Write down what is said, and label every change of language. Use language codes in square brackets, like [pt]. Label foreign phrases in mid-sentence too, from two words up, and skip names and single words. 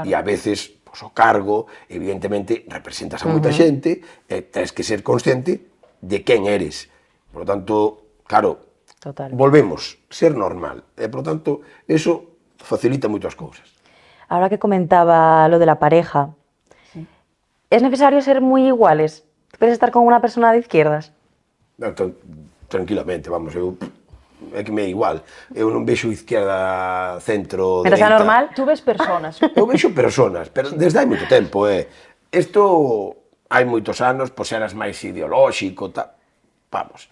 [gl] E a veces, pois, o cargo, evidentemente, representas a moita xente e tens que ser consciente de quen eres. [es] Por lo tanto, claro, Total. [gl] volvemos, ser normal. E, [es] por lo tanto, [gl] eso facilita moitas cousas. [es] Ahora que comentaba lo de la pareja, ¿es necesario ser muy iguales? ¿Tú quieres estar con una persona de izquierdas? [gl] No, tranquilamente, vamos, eu é que me é igual. Eu non vexo izquierda, centro, [es] Mientras sea [gl] dereita. [es] normal. Tú ves personas. [gl] Eu vexo personas, pero desde hai moito tempo, Isto hai moitos anos, pois eras máis ideolóxico, vamos.